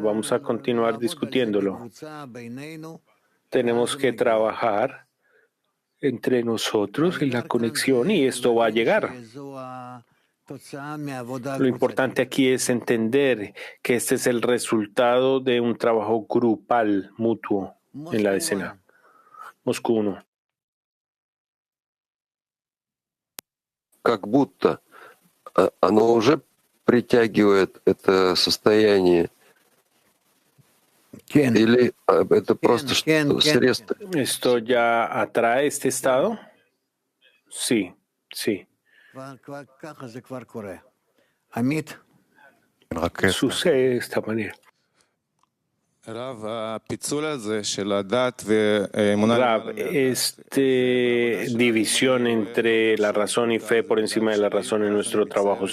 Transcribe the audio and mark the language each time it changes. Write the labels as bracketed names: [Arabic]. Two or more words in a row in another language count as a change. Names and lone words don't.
[Spanish] Vamos a continuar discutiéndolo. Tenemos que trabajar entre nosotros en la conexión y esto va a llegar. Lo importante aquí es entender que este es el resultado de un trabajo grupal, mutuo, en la decena. Moscú 1. [Russian] Как будто оно уже притягивает это состояние. Или это просто средство? [Spanish] ¿Esto ya atrae este estado? Sí. Sucede de esta manera. Rab, división entre la razón y fe por encima de la razón en nuestro trabajo.